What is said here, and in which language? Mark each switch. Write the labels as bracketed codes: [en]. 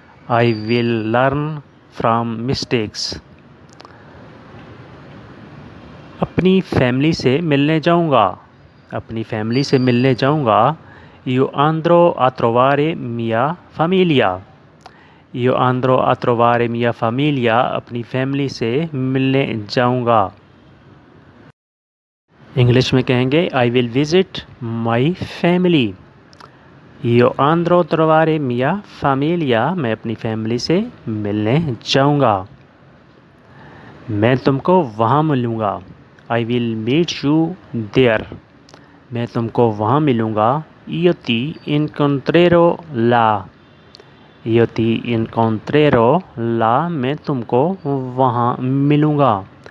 [en] I will learn from mistakes. [hi] अपनी family से मिलने जाऊँगा। अपनी फैमिली से मिलने जाऊँगा। [it] Io andrò a trovare mia famiglia. Io andrò a trovare mia famiglia. [hi] अपनी फैमिली से मिलने जाऊँगा। इंग्लिश में कहेंगे [en] I will visit my family. [it] Io andrò a trovare mia famiglia. [hi] मैं अपनी फैमिली से मिलने जाऊँगा। मैं तुमको वहाँ मिलूँगा। [en] I will meet you there. [hi] मैं तुमको वहाँ मिलूँगा। [it] Io ti incontrerò là. Io ti incontrerò là. [hi] मैं तुमको वहाँ मिलूँगा।